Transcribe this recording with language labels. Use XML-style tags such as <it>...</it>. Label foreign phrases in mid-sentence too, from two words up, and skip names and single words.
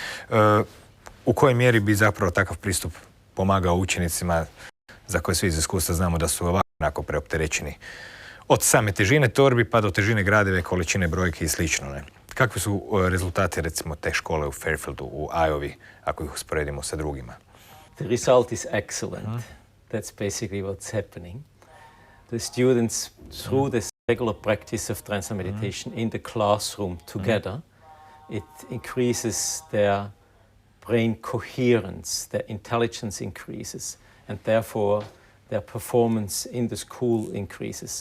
<hr>U kojoj mjeri bi zapravo takav pristup pomagao učenicima za koje svi iz iskustva znamo da su ovako preopterećeni od same težine torbi pa do težine gradive, količine brojke i slično. Ne? Kakvi su rezultati recimo te škole u Fairfieldu, u Iowa, ako ih usporedimo sa drugima?</hr> <en>The result is excellent. That's basically what's happening. The students, through this regular practice of transcendental meditation in the classroom together, it increases their brain coherence, their intelligence increases, and therefore their performance in the school increases.</en>